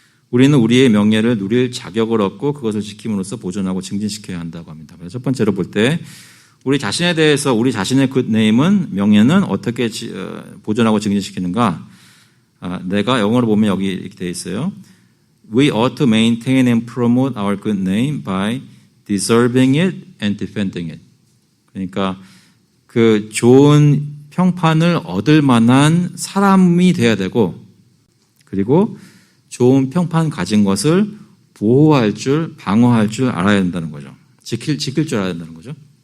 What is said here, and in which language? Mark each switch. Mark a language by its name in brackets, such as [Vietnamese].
[Korean] 우리는 우리의 명예를 누릴 자격을 얻고 그것을 지킴으로써 보존하고 증진시켜야 한다고 합니다. 그래서 첫 번째로 볼 때 우리 자신에 대해서 우리 자신의 굿네임은 명예는 어떻게 보존하고 증진시키는가? 내가 영어로 보면 여기 이렇게 되어 있어요. [English] We ought to maintain and promote our good name by deserving it and defending it. [Korean] 그러니까 그 좋은 평판을 얻을 만한 사람이 돼야 되고 그리고 좋은 평판 가진 것을 보호할 줄, 방어할 줄 알아야 된다는 거죠. 지킬 줄 알아야 된다는 거죠.